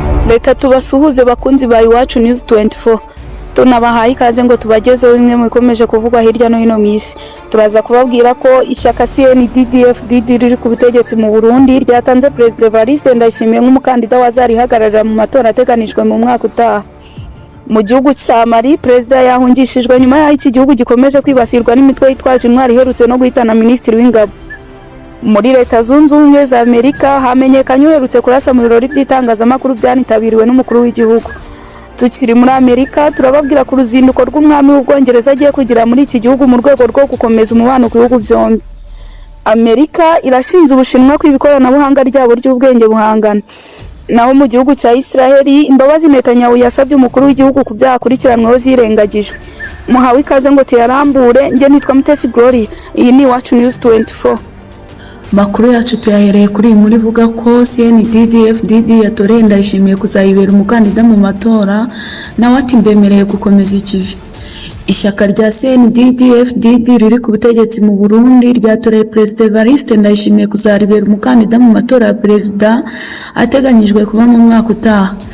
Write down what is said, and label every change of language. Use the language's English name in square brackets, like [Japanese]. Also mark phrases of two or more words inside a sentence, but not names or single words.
[Kinyarwanda] Reka tubasuhuze bakunzi ba Iwacu News 24. Tunabahaye ikaze ngo tubagezeho bimwe mu bikomeje kuvugwa hirya no hino mu isi. Turaza kubabwira ko ishyaka CNDD-FDD riri ku butegetsi mu Burundi ryatanze President Evariste Ndayishimiye nk'umukandida wazarihagararira mu matora ateganijwe mu mwaka utaha. Mu gihugu cya Mali, President yahungishijwe nyuma y'aho iki gihugu gikomeje kwibasirwa n'imitwe yitwaje intwari iherutse no guhitana Minisitiri w'Ingabo. Muri Leta Zunze Ubumwe za Amerika hamenyekanye uherutse kurasa mu birori by'itangazamakuru byanitabiriwe n'umukuru w'igihugu. Tukiri muri Amerika turababwira ku ruzinduko rw'umwami w'Ubwongereza agiye kugira muri iki gihugu mu rwego rwo gukomeza umubano ku bihugu byombi. Amerika irashinze Ubushinwa ko ikoranabuhanga ryabo ry'ubwenge buhangana. Naho mu gihugu cya Israeli imbabazi Netanyahu yasabye umukuru w'igihugu ku byaha akurikiranweho zirengagijwe. Muhawe ikaze ngo tuyarambure, njye nitwa Mutesi Glory, iyi ni Iwacu News 24. Makuru yacu tuyahereye kuri iyi nkuru ivuga ko CNDD-FDD yatoreye Ndayishimiye kuzayibera umukandida mu matora, nawe ati mbemereye gukomeza ikivi. Ishyaka rya CNDD-FDD riri ku butegetsi mu Burundi ryatoreye President Evariste Ndayishimiye kuzaribera umukandida mu matora ya perezida ateganyijwe kuba mu mwaka utaha.